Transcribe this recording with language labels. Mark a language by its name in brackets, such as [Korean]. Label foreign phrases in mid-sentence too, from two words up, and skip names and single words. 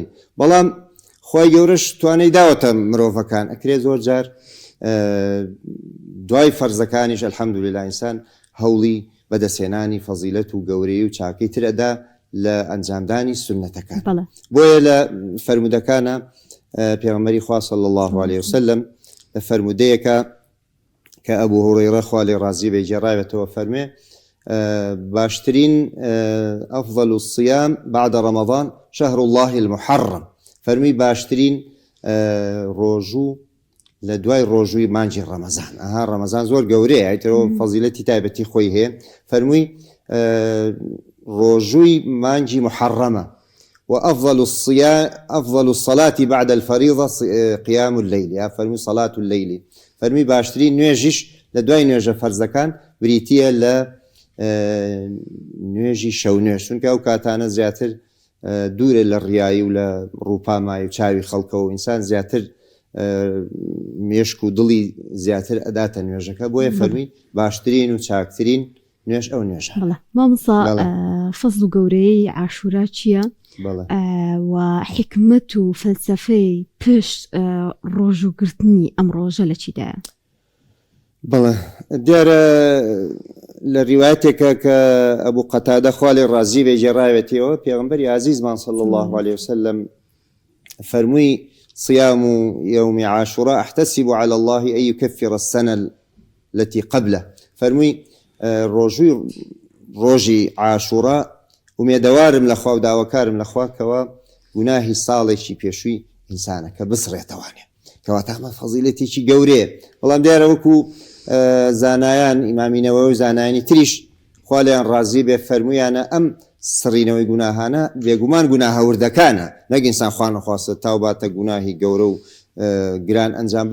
[Central Kurdish] بەڵام خۆی گەورەش توانای داوەتە مرۆڤەکان ئەکرێ زۆر جار دوای فەرزەکانیش ئەلحەمدولیلا ئینسان هەوڵی بەدەسێنانی فەزیلەت و گەورەی و چاکەی ترەدا لە ئەنجامدانی سنەتەکان بەڵێ بۆیە لە فەرمودەکانە پێغەمبەری خوا [Arabic] صلی الله عليه وسلم [Central Kurdish] لە فەرمودەیەکە کە ئەبوو هورەیرە خوا لێ ڕازی بێ جێڕاوێتەوە فەرمێ باشترین [Arabic] أفضل الصيام بعد رمضان شهر الله المحرم [Central Kurdish] فەرمی باشترین ڕۆژوو لە دوای ڕۆژووی مانجی ڕەمەزان ئەها ڕەمەزان زۆر گەورەیە ئەیترەوە فەزیلەتی تایبەتی خۆی هەیە فەرمووی ڕۆژووی مانجی محرمە [Arabic] وأفضل الصلاة بعد الفريضة قيام الليل [Central Kurdish] يا فرمي [Arabic] صلاة الليل [Central Kurdish] فرمي باشترين نوێژیش لە دوای نوێژە فەرزەکان بریتیە لە نوێژی شەو نوێژ چونکە ئەو کاتانە زیاتر دوورە لە ڕیایی و لە ڕووپامای و چاوی خەڵکە و ئینسان زیاتر مێشک و دڵی زیاتر ئەداتە نوێژەکە بۆیە فەرمی باشترین و چاکترین نوێژ ئەو نوێژە. مامۆستا فەزل و گەورەی عاشورا چییە؟ و حکمت و فەلسەفەی پشت ڕۆژوگرتنی ئەم ڕۆژە لە چیدایە؟ بەڵێ دیارە لە ڕیوایەتێکە کە ئەبوو قەتادە خوا لێ ڕازی بێ جێڕاوێتەوە پێغەمبەری عەزیزمان [Arabic] صلی الله عليه وسلم [Central Kurdish] فەرمووی [Arabic] صيام يوم عاشوراء أحتسب على الله أن يكفر السنة التي قبله [Central Kurdish] فەرمووی ڕۆژی عاشوراء ومێدەوارم لەخوا و داواکارم لەخوا کەوە گوناهی ساڵێکی پێشووی ئینسانە کە بسڕێتەوانێ کەواتە ئەمە فەزیلەتێکی گەورەیە بەڵام دیارە وەکو زانایان ئیمامینەوە و زانایانی تریش خوا لێیان ڕازی بێ فەرموویانە ئەم سڕینەوەی گوناهانە بێگومان گوناهە وردەکانە نەک ئینسان خوا نەخواستە تاو باتە گوناهی گەورە و گران ئەنجام